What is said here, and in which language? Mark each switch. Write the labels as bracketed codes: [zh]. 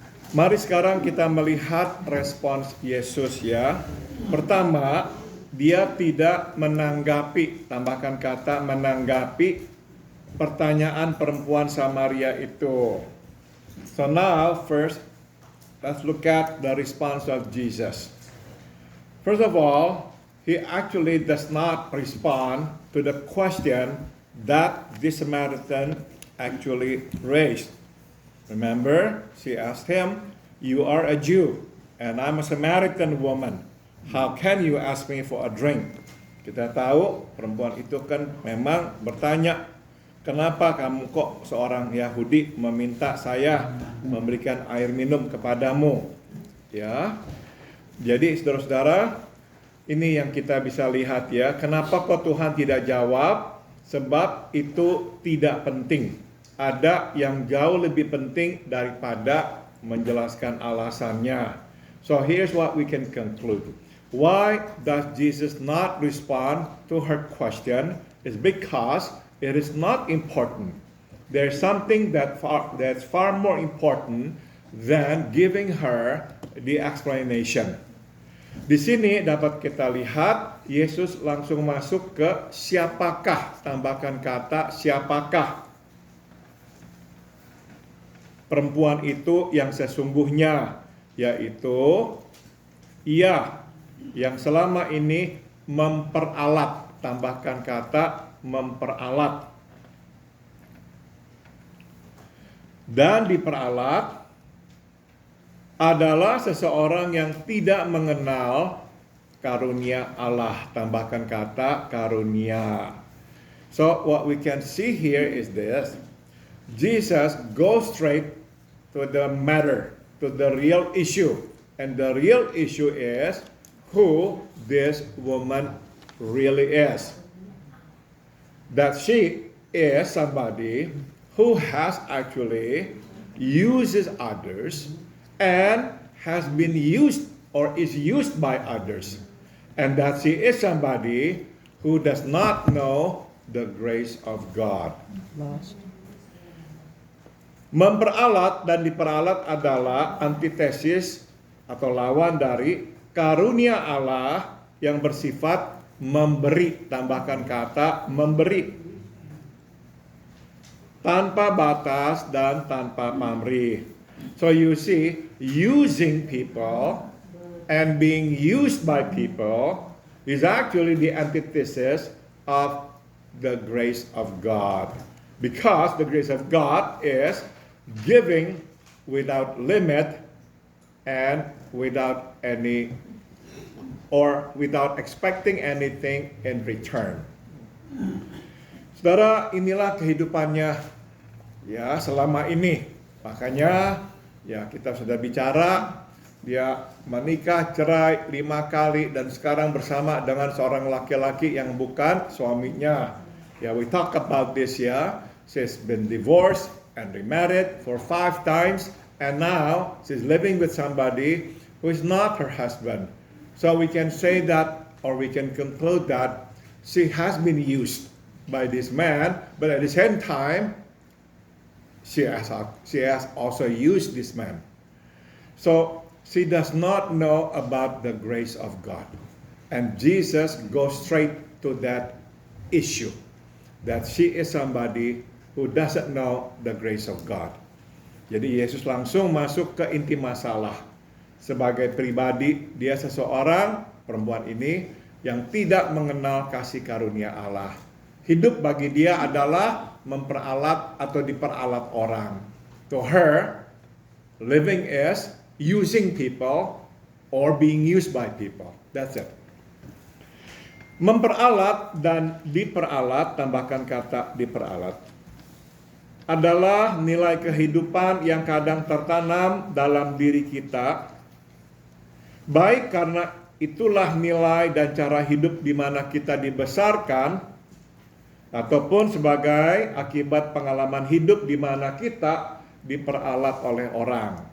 [id] Mari sekarang kita melihat respons Yesus ya. Pertama, dia tidak menanggapi, tambahkan kata menanggapi pertanyaan perempuan Samaria itu. [en] So now first, let's look at the response of Jesus. First of all, he actually does not respond to the question that this Samaritan actually raised. Remember, she asked him, you are a Jew and I'm a Samaritan woman. How can you ask me for a drink? [id] Kita tahu perempuan itu kan memang bertanya, kenapa kamu kok seorang Yahudi meminta saya memberikan air minum kepadamu? Ya. Jadi saudara-saudara, ini yang kita bisa lihat ya. Kenapa kok Tuhan tidak jawab? Sebab itu tidak penting. Ada yang jauh lebih penting daripada menjelaskan alasannya. [en] So here's what we can conclude. Why does Jesus not respond to her question? Is because it is not important. There's something that's far more important than giving her the explanation. [id] Di sini dapat kita lihat Yesus langsung masuk ke siapakah, tambahkan kata siapakah perempuan itu yang sesungguhnya, yaitu ia yang selama ini memperalat, tambahkan kata memperalat. Dan diperalat adalah seseorang yang tidak mengenal karunia Allah, tambahkan kata karunia. [en] So what we can see here is this. Jesus goes straight to the matter, to the real issue. And the real issue is who this woman really is. That she is somebody who has actually uses others and has been used or is used by others. And that she is somebody who does not know the grace of God. Lost. [id] Memperalat dan diperalat adalah antitesis atau lawan dari karunia Allah yang bersifat memberi, tambahkan kata memberi. Tanpa batas dan tanpa pamrih. [en] So you see, using people and being used by people is actually the antithesis of the grace of God. Because the grace of God is giving without limit and without any or without expecting anything in return. [id] Saudara, inilah kehidupannya ya selama ini. Makanya ya kita sudah bicara, dia menikah cerai 5 kali dan sekarang bersama dengan seorang laki-laki yang bukan suaminya. [en] Ya, we talk about this ya. She's been divorced and remarried for 5 times, and now she's living with somebody who is not her husband. So we can say that, or we can conclude that she has been used by this man, but at the same time, she has also used this man. So she does not know about the grace of God. And Jesus goes straight to that issue, that she is somebody who doesn't know the grace of God. [id] Jadi Yesus langsung masuk ke inti masalah. Sebagai pribadi, dia seseorang, perempuan ini, yang tidak mengenal kasih karunia Allah. Hidup bagi dia adalah memperalat atau diperalat orang. [en] To her, living is using people or being used by people. That's it. [id] Memperalat dan diperalat, tambahkan kata diperalat, adalah nilai kehidupan yang kadang tertanam dalam diri kita, baik karena itulah nilai dan cara hidup di mana kita dibesarkan, ataupun sebagai akibat pengalaman hidup di mana kita diperalat oleh orang.